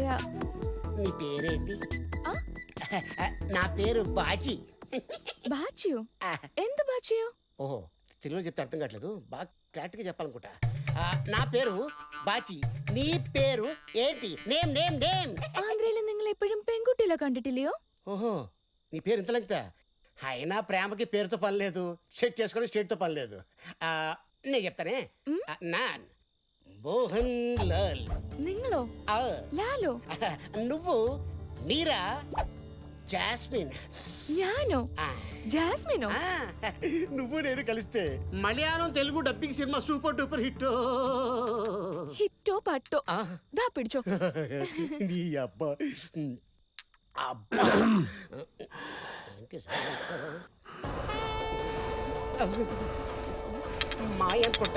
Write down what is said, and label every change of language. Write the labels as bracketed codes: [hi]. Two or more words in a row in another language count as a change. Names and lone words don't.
[te] నీ పేరేంటి? నా పేరు బాజీ. బాచియో? ఎంత బాచియో? ఓహో, తెలుగులో చెప్తే అర్థం కావట్లేదు, బాగా క్లారిటీగా చెప్పాలనుకుంటా. నా పేరు బాచి. నీ పేరు ఏంటి? [en] name name name. [ml] ആന്ധ്രയിൽ നിങ്ങൾ എപ്പോഴും പെൺകുട്ടികളെ കണ്ടിട്ടില്ലയോ? [te] ఓహో, నీ పేరు ఇంత లెంగ్తా? అయినా ప్రేమకి పేరుతో పని లేదు, సెట్ చేసుకోవడం స్టేట్తో పని లేదు. నేను చెప్తానే. నాన్ మోహన్ లాల్. [ml] നിങ്ങളോ? ലാലോ? [te] నువ్వు నీరా జాస్మిన్. [ml] ഞാനോ? జాస్మినో? [te] నువ్వు నేను కలిస్తే మలయాళం తెలుగు [en] dubbing cinema super duper hit. [ml] ഹിറ്റോ പട്ടോ ദാ പിടിച്ചോ. [te] నీ అబ్బా అబ్బా మాయ అనుకుంటా.